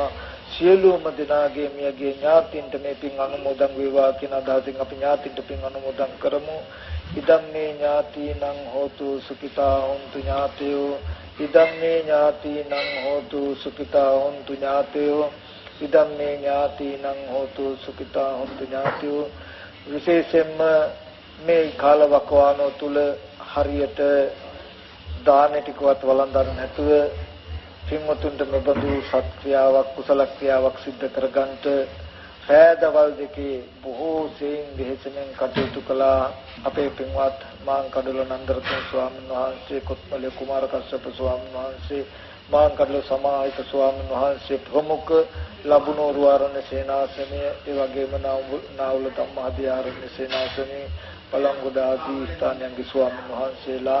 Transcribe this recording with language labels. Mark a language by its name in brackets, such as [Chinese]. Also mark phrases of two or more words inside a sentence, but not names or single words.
[Sinhala] සියලුම දෙනාගේ මියගේ ඥාතින්ට මේ පින් අනුමෝදන් වේවා කියන අදහසින් අපි ඥාතින්ට පින් අනුමෝදන් කරමු. [Pali] ඉදම්මේ ඥාතිනං හෝතු සුඛිතා හොන්තු ඥාතයෝ. ඉදම්මේ ඥාතිනං හෝතු සුඛිතා හොන්තු ඥාතයෝ. ඉදම්මේ ඥාතිනං හෝතු සුඛිතා හොන්තු ඥාතයෝ. [Sinhala] විශේෂයෙන්ම මේ කාලවකවානෝ තුල හරියට දාන ටිකවත් වළඳන්න නැතුව පින්වතුන්ට මෙබඳු සත්ක්‍රියාවක් කුසල ක්‍රියාවක් සිද්ධ කරගන්නට රැදවල් දෙකේ බොහෝ සෙයින් වෙහෙසෙන් කටයුතු කළා අපේ පින්වත් මාංකඩල නන්දරත්න ස්වාමීන් වහන්සේ, කොත්මලේ කුමාර කස්සප ස්වාමීන් වහන්සේ, මාංකඩල සමාහිත ස්වාමීන් වහන්සේ, ප්‍රමුඛ ලබුනෝරු ආරණ්‍ය සේනාසනය, ඒ වගේම නාවුල ධම්මාදිආරණ්‍ය සේනාසනය, පළංගොඩ ආදී ස්ථානයන්ගේ ස්වාමීන් වහන්සේලා.